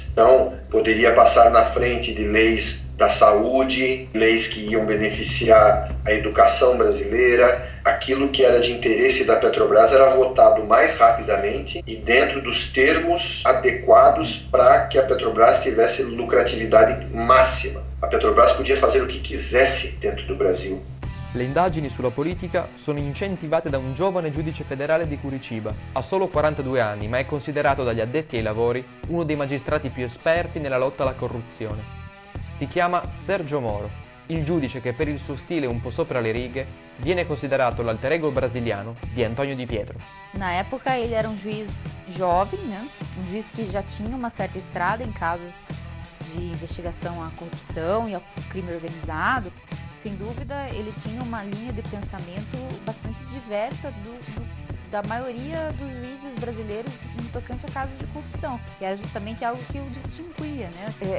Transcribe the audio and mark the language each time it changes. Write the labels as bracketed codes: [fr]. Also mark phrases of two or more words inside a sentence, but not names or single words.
[pt] Então, poderia passar na frente de leis da saúde, leis que iam beneficiar a educação brasileira. Aquilo que era de interesse da Petrobras era votado mais rapidamente e dentro dos termos adequados para que a Petrobras tivesse lucratividade máxima. A Petrobras podia fazer o que quisesse dentro do Brasil. [it] Le indagini sulla politica sono incentivate da un giovane giudice federale di Curitiba. Ha solo 42 anni, ma è considerato dagli addetti ai lavori uno dei magistrati più esperti nella lotta alla corruzione. Si chiama Sergio Moro, il giudice che per il suo stile un po' sopra le righe viene considerato l'alter ego brasiliano di Antônio Di Pietro. [pt] Na época ele era um juiz jovem, né? Um juiz que já tinha uma certa estrada em casos de investigação à corrupção e ao crime organizado. Sem dúvida, ele tinha uma linha de pensamento bastante diversa da maioria dos juízes brasileiros no tocante a casos de corrupção, que era justamente algo que o distinguia, né?